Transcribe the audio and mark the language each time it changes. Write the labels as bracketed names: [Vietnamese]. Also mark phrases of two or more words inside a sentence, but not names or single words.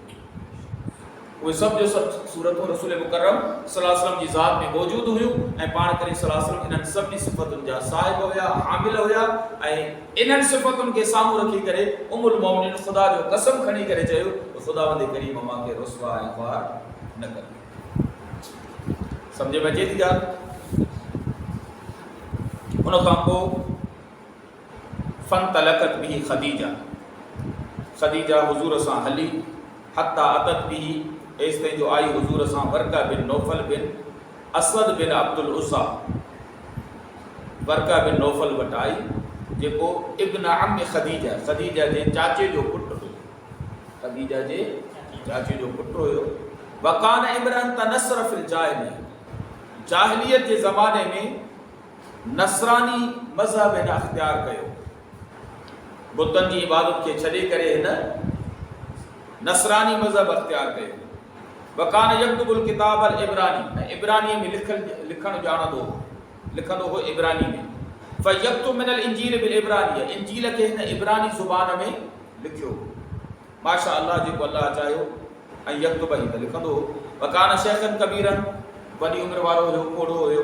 [Sindhi] उहे सभु जो सभु सूरतूं रसूल मुकर्रम [Arabic] صلى الله عليه وسلم [Sindhi] जी ज़ात में मौजूदु हुयूं ऐं पाण करीम [Arabic] صلى الله عليه وسلم [Sindhi] इन्हनि सभिनी सिफ़तुनि जा साहिब हुया, हामिल हुया ऐं इन्हनि सिफ़तुनि खे साम्हूं रखी करे उम्मुल मोमिनीन ख़ुदा जो कसम खणी करे चयो त ख़ुदावंद करीम मूंखे रुसवा ऐं ख़्वार न कर। सम्झ में अचे थी ॻाल्हि? उन खां पोइ [Arabic] فانطلقت به [Sindhi] ख़दीजा हुज़ूर सां हली [Arabic] حتى أتت به [Sindhi] एसि ताईं जो आई हुज़ूर सां वर्का बिन नौफल बिन असद बिन अब्दुल उज़्ज़ा। वर्का बिन नौफल वटि आई जेको [Arabic] ابن عم [Sindhi] ख़दीजा जे चाचे जो पुटु हुयो। ख़दीजा जे चाचे जो पुटु हुयो। [Arabic] وكان امرأ تنصر في الجاهلية [Sindhi] जे ज़माने में नसरानी मज़हब हिन अख़्तियार कयो। बुतनि जी इबादत खे छॾे करे हिन नसरानी मज़हब अख़्तियार कयो। [Arabic] وكان يكتب الكتاب العبراني, [Sindhi] इब्रानी में लिखणु लिखंदो हो इब्रानी में। [Arabic] فيكتب من الإنجيل بالعبرانية, [Sindhi] इंजील खे हिन इब्रानी ज़ुबान में लिखियो। [Arabic] ما شاء الله [Sindhi] जेको अल्लाह चाहियो ऐं यक्तुब ई त लिखंदो हो। [Arabic] وكان شيخا كبيرا, [Sindhi] वॾी उमिरि वारो हुयो, कोड़ो हुयो।